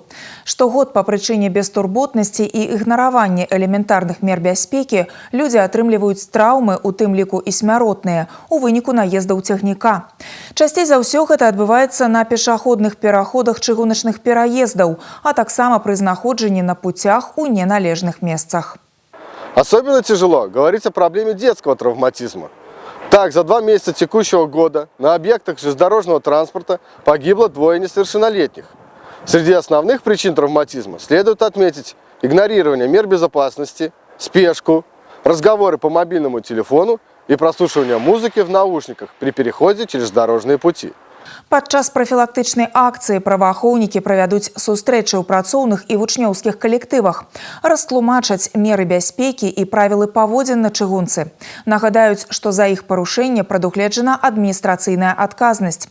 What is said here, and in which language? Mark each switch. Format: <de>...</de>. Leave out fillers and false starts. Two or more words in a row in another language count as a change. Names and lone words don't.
<be>Штогод па прычыне бестурботнасці і ігнаравання элементарных мер бяспекі людзі атрымліваюць траўмы, у тым ліку і смяротныя, у выніку наездаў цягніка. Часцей за ўсё гэта адбываецца на пешаходных пераходах чыгуначных пераездаў, а таксама пры знаходжанні на путях у неналежных месцах.</be> <ru>Особенно тяжело говорить о проблеме детского травматизма. Так, за 2 месяца текущего года на объектах железнодорожного транспорта погибло 2 несовершеннолетних. Среди основных причин травматизма следует отметить игнорирование мер безопасности, спешку, разговоры по мобильному телефону и прослушивание музыки в наушниках при переходе через дорожные пути.</ru> <be>Падчас прафілактычнай акцыі праваахоўнікі правядуць сустрэчы ў працоўных і вучнёўскіх калектывах, растлумачаць меры бяспекі і правілы паводзін на чыгунцы. Нагадаюць, што за іх парушэнне прадугледжана адміністрацыйная адказнасць.</be>